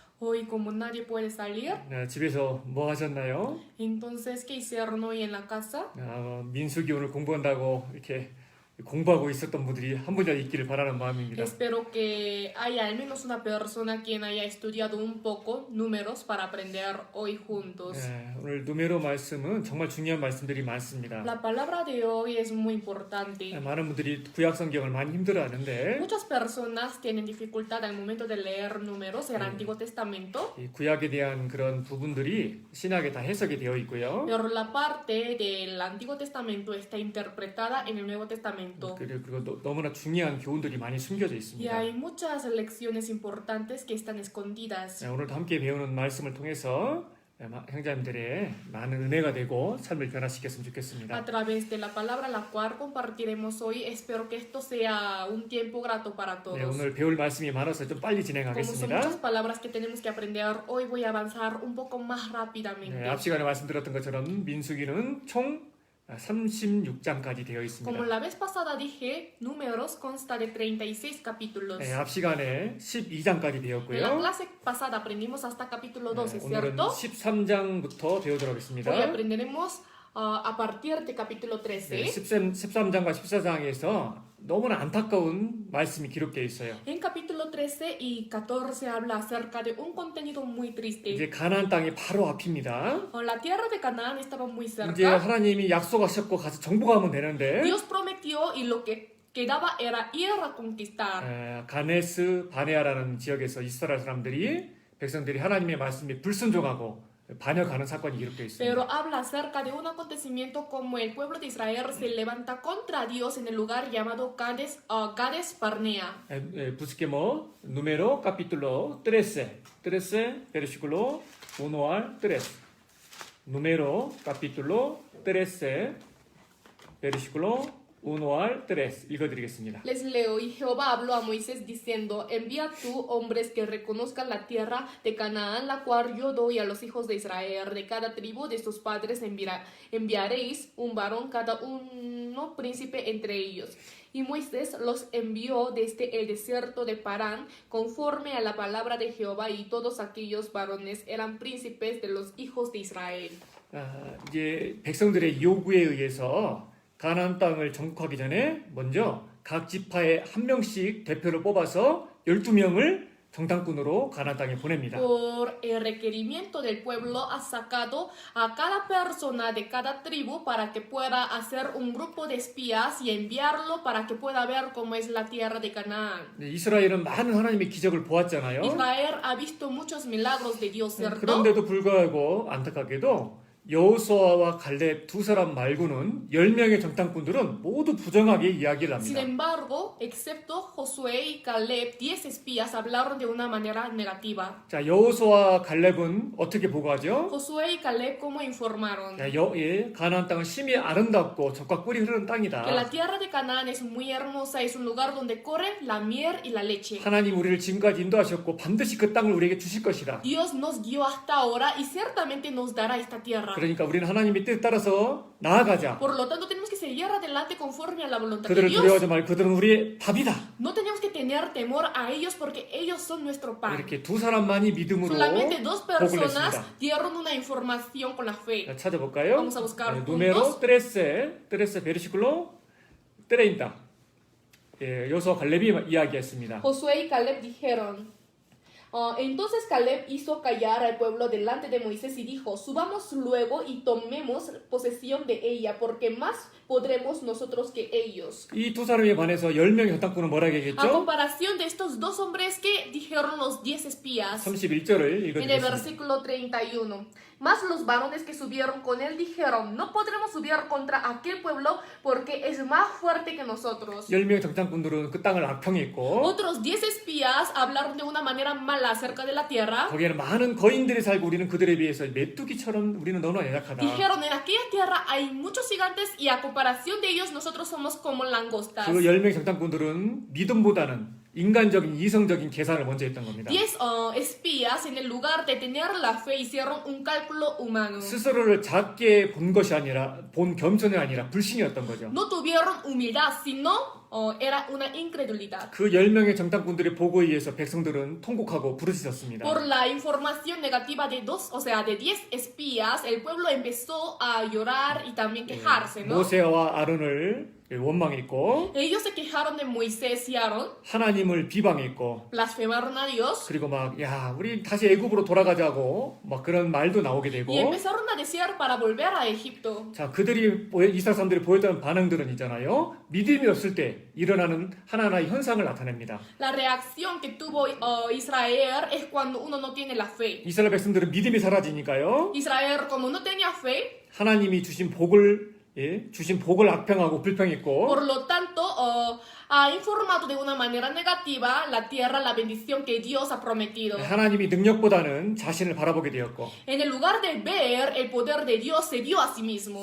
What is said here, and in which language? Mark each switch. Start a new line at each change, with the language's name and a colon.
Spanish: Hoy como nadie puede salir,
Korean: 집에서 뭐 하셨나요?
Spanish: entonces ¿qué hicieron hoy en la casa?
Korean: 민수기 오늘 공부한다고 이렇게 공부하고 있었던 분들이 한 분이라도 있기를 바라는 마음입니다.
Spanish: Espero que haya al menos una persona quien haya estudiado un poco números para aprender hoy juntos.
Korean: 오늘 누메로 말씀은 정말 중요한 말씀들이 많습니다.
Spanish: La palabra de hoy es muy importante.
Korean: 많은 분들이 구약 성경을 많이 힘들어하는데
Spanish: Muchas personas tienen dificultad al momento de leer números en el Antiguo Testamento,
Korean: 이 구약에 대한 그런 부분들이 신약에 다 해석이 되어 있고요.
Spanish: pero la parte del Antiguo Testamento está interpretada en el Nuevo Testamento.
Korean: 그리고 너무나 중요한 교훈들이 많이 숨겨져
Spanish: Y
Korean: 있습니다.
Spanish: hay muchas lecciones importantes que están escondidas.
Korean: 오늘도 함께 배우는 말씀을 통해서 형제님들의 많은 은혜가 되고 삶을 변화시켰으면 좋겠습니다.
Spanish: A través de la palabra la cual compartiremos hoy, espero que esto sea un tiempo grato para todos.
Korean: 오늘 배울 말씀이 많아서 좀 빨리
Spanish: Como son
Korean: 진행하겠습니다.
Spanish: muchas palabras que tenemos que aprender, hoy voy a avanzar un poco más rápidamente.
Korean: 앞 시간에 말씀드렸던 것처럼 민수기는 총 36장까지 되어 있습니다.
Spanish: Como la vez pasada dije, números consta de 36 capítulos.
Korean: 앞 시간에 12장까지
Spanish: En la
Korean: 배웠고요.
Spanish: clase pasada aprendimos hasta capítulo 12,
Korean: 오늘은
Spanish: ¿cierto?
Korean: 13장부터 배우도록 하겠습니다.
Spanish: Hoy aprenderemos a partir de capítulo 13.
Korean: 13장과 14장에서 너무나 안타까운 말씀이 기록되어 있어요.
Spanish: En capítulo 13 y 14 habla acerca de un contenido muy triste.
Korean: 이제 가나안 땅이 바로 앞입니다.
Spanish: La tierra de Canaán estaba muy
Korean: 이제
Spanish: cerca.
Korean: 하나님이 약속하셨고 가서 정복하면 되는데
Spanish: Dios prometió y lo que quedaba era ir a conquistar.
Korean: 가네스 바네아라는 지역에서 이스라엘 사람들이 백성들이 하나님의 말씀에 불순종하고 반역하는 사건이 일어나고 있습니다.
Spanish: Pero habla acerca de un acontecimiento como el pueblo de Israel se levanta contra Dios en el lugar llamado Cades Barnea. Busquemos número capítulo 13, versículo 1 al 3. Número capítulo 13, versículo 1 al 3.
Korean: 읽어드리겠습니다.
Spanish: Les leo, y Jehová habló a Moisés diciendo, envía tú hombres que reconozcan la tierra de Canaán, la cual yo doy a los hijos de Israel. De cada tribu de sus padres enviaréis un varón, cada uno príncipe entre ellos. Y Moisés los envió desde el desierto de Parán, conforme a la palabra de Jehová, y todos aquellos varones eran príncipes de los hijos de Israel.
Korean: 이제 백성들의 요구에 의해서 가나안 땅을 정복하기 전에 먼저 각 지파에 한 명씩 대표를 뽑아서 12명을 정탐꾼으로 가나안 땅에 보냅니다.
Spanish: Por el requerimiento del pueblo ha sacado a cada persona de cada tribu para que pueda hacer un grupo de espías y enviarlo para que pueda ver cómo es la tierra de Canaán.
Korean: 이스라엘은 많은 하나님의 기적을 보았잖아요.
Spanish: Israel ha visto muchos milagros de Dios, ¿cierto?
Korean: 그런데도 불구하고 안타깝게도 여호수아와 갈렙 두 사람 말고는 10명의 정탐꾼들은 모두 부정하게 이야기를
Spanish: Sin
Korean: 합니다.
Spanish: embargo, excepto Josué y Caleb, 10 espías hablaron de una manera negativa.
Korean: 자, 여호수아와 갈렙은 어떻게 보고하죠?
Spanish: Josué y Caleb, ¿cómo informaron?
Korean: 자, 가나안 땅은 심히 아름답고 젖과 꿀이 흐르는 땅이다.
Spanish: Que la tierra de Canaán es muy hermosa, es un lugar donde corre la miel y la leche.
Korean: 하나님 우리를 지금까지 인도하셨고 반드시 그 땅을 우리에게 주실 것이다.
Spanish: Dios nos guió hasta ahora y ciertamente nos dará esta tierra.
Korean: 그러니까 우리는 하나님의 뜻에 따라서 나아가자.
Spanish: Por lo tanto, tenemos que seguir adelante conforme a la voluntad de
Korean: 그들을
Spanish: Dios.
Korean: 두려워하지 말고 그들은 우리의 밥이다.
Spanish: No tenemos que tener temor a ellos porque ellos son nuestro pan.
Korean: 이렇게 두 사람만이 믿음으로
Spanish: Solamente dos
Korean: 복을
Spanish: personas
Korean: 냈습니다.
Spanish: dieron una información con la fe.
Korean: 자, 찾아볼까요?
Spanish: Vamos a buscar 누메로 juntos. 13 베르시클로 30.
Korean: 여호수아 갈렙이 이야기했습니다.
Spanish: Josué y Caleb dijeron, entonces Caleb hizo callar al pueblo delante de Moisés y dijo, subamos luego y tomemos posesión de ella, porque más podremos nosotros que ellos.
Korean: 이 두 사람에 관해서 10명의 정탐꾼은 뭐라
Spanish: A
Korean: 얘기했죠?
Spanish: comparación de estos dos hombres que dijeron los 10 espías.
Korean: 31절을
Spanish: En el
Korean: 읽어드리겠습니다.
Spanish: versículo 31. Mas los varones que subieron con él dijeron, no podremos subir contra aquel pueblo porque es más fuerte que nosotros.
Korean: 10명의 정탐꾼들은 그 땅을 악평했고
Spanish: Otros 10 espías hablaron de una manera mala acerca de la tierra.
Korean: 거기에는 많은 거인들이 살고 우리는 그들에 비해서 메뚜기처럼 우리는 너무나 연약하다.
Spanish: Dijeron, en aquella tierra hay muchos gigantes y a comparación de ellos nosotros somos como langostas.
Korean: 그 10명의 정탐꾼들은 믿음보다는 인간적인 이성적인 계산을 먼저 했던 겁니다.
Spanish: 10 espías en el lugar de tener la fe hicieron un cálculo humano.
Korean: 스스로를 작게 본 것이 아니라 본 겸손이 아니라 불신이었던 거죠.
Spanish: No tuvieron humildad, sino era una incredulidad.
Korean: 그 10명의 정탐꾼들의 보고에 의해서 백성들은 통곡하고 부르짖었습니다.
Spanish: Por la información negativa de 10 espías, el pueblo empezó a llorar y también quejarse, ¿no?
Korean: 모세와 아론을 원망했고
Spanish: Ellos se quejaron de Moisés y Aarón,
Korean: 하나님을 비방했고
Spanish: blasfemaron a Dios
Korean: 그리고 우리 다시 애굽으로 돌아가자고 그런 말도 나오게 되고
Spanish: y empezaron a desear para volver a Egipto.
Korean: 자, 이스라엘 사람들이 보였던 반응들은 있잖아요. 믿음이 없을 때 일어나는 하나하나의 현상을 나타냅니다.
Spanish: La reacción que tuvo Israel es cuando uno no tiene la fe.
Korean: 이스라엘 백성들은 믿음이 사라지니까요.
Spanish: Israel, como no tenía fe,
Korean: 하나님이 주신 복을 악평하고 불평했고
Spanish: por lo tanto, ha informado de una manera negativa la tierra, la bendición que Dios ha prometido.
Korean: 하나님이 능력보다는 자신을 바라보게 되었고
Spanish: En el lugar de ver el poder de Dios, se vio a sí mismo.